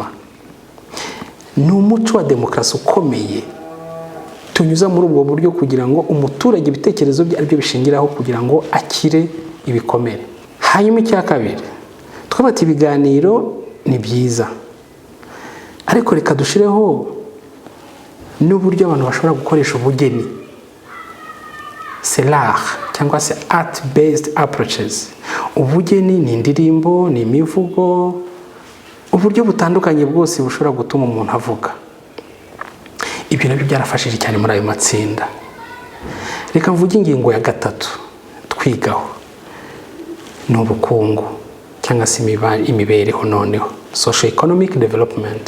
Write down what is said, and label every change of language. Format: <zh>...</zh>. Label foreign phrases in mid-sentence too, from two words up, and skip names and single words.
<rw>Ni umuco wa demokarasi ukomeye tunyuza muri ubwo buryo kugira ngo umuturage ibitekerezo bye aribyo bishingiraho kugira ngo akire ibikomere. Hanyuma icya kabiri, twabati ibiganiro ni byiza, ariko reka dushireho n'uburyo abantu bashobora gukoresha ubugeni,</rw> <fr>c'est l'art</fr> <rw>cyangwa se</rw> <en>art based approaches.</en> <rw>Ubugeni ni indirimbo, ni imivugo, uburyo butandukanye bwose bushobora gutuma umuntu avuga. Ibyo nabyo byarafashije cyane muri ayo matsinda. Reka mvuge ingingo ya gatatu twigaho, ni ubukungu cyangwa se imibereho, noneho</rw> <en>social economic development.</en>